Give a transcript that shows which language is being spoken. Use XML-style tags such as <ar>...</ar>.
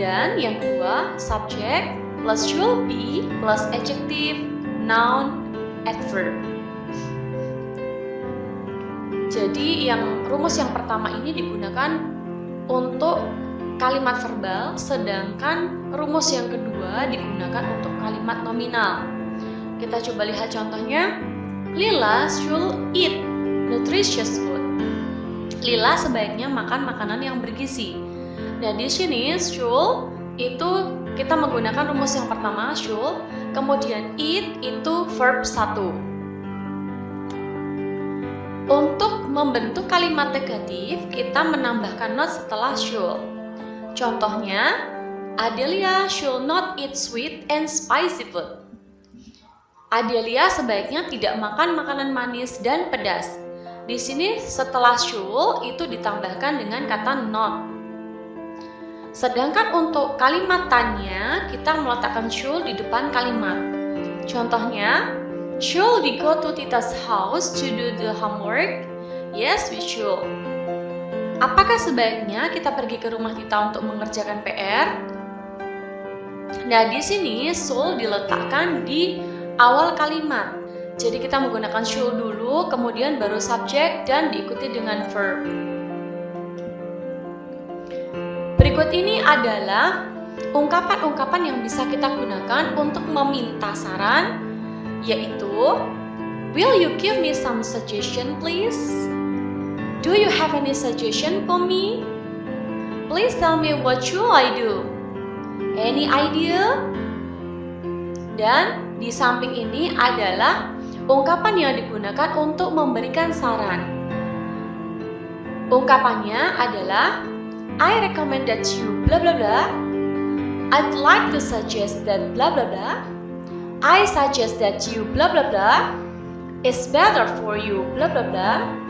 <id>Dan yang kedua,</id> <en>subject plus should be plus adjective, noun, adverb.</en> <id>Jadi rumus yang pertama ini digunakan untuk kalimat verbal, sedangkan rumus yang kedua digunakan untuk kalimat nominal. Kita coba lihat contohnya.</id> <en>Lila should eat nutritious food.</en> <id>Lila sebaiknya makan makanan yang bergizi. Nah, di sini should itu kita menggunakan rumus yang pertama should, kemudian eat itu verb 1. Untuk membentuk kalimat negatif, kita menambahkan not setelah should. Contohnya,</id> <en>Adelia should not eat sweet and spicy food.</en> <id>Adelia sebaiknya tidak makan makanan manis dan pedas. Di sini setelah should itu ditambahkan dengan kata not. Sedangkan untuk kalimat tanya, kita meletakkan should di depan kalimat. Contohnya,</id> <en>should we go to Tita's house to do the homework? Yes, we should.</en> <id>Apakah sebaiknya kita pergi ke rumah Tita untuk mengerjakan PR? Nah, di sini should diletakkan di awal kalimat. Jadi kita menggunakan should dulu, kemudian baru subject dan diikuti dengan verb. Berikut ini adalah ungkapan-ungkapan yang bisa kita gunakan untuk meminta saran, yaitu</id> <en>will you give me some suggestion please? Do you have any suggestion for me? Please tell me what should I do? Any idea?</en> <id>Dan di samping ini adalah ungkapan yang digunakan untuk memberikan saran. Ungkapannya adalah</id> <en>I recommend that you blah blah blah. I'd like to suggest that blah blah blah. I suggest that you blah blah blah. It's better for you blah blah blah.</en>